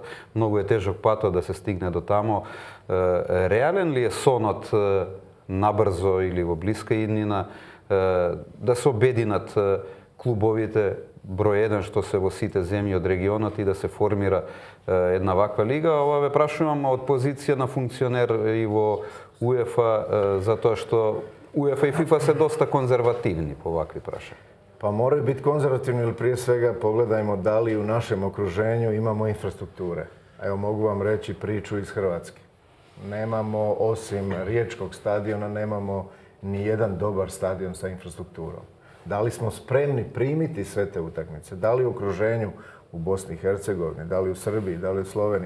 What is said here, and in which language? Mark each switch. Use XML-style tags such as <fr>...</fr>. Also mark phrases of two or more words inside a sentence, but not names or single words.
<mk>Многу е тежок патот да се стигне до тамо. Реален ли е сонот набрзо или во блиска иднина да се обединат клубовите број 1 што се во сите земји од регионот и да се формира една ваква лига? Ова ве прашувам од позиција на функционер и во УЕФА, затоа што УЕФА и ФИФА се доста конзервативни по вакви прашања.</mk> <hr>Pa moraju biti konzervativni, ili prije svega pogledajmo da li u našem okruženju imamo infrastrukture. Evo, mogu vam reći priču iz Hrvatske. Nemamo, osim riječkog stadiona, nemamo ni jedan dobar stadion sa infrastrukturom. Da li smo spremni primiti sve te utakmice? Da li u okruženju u Bosni i Hercegovini, da li u Srbiji, da li u Sloveniji?</hr>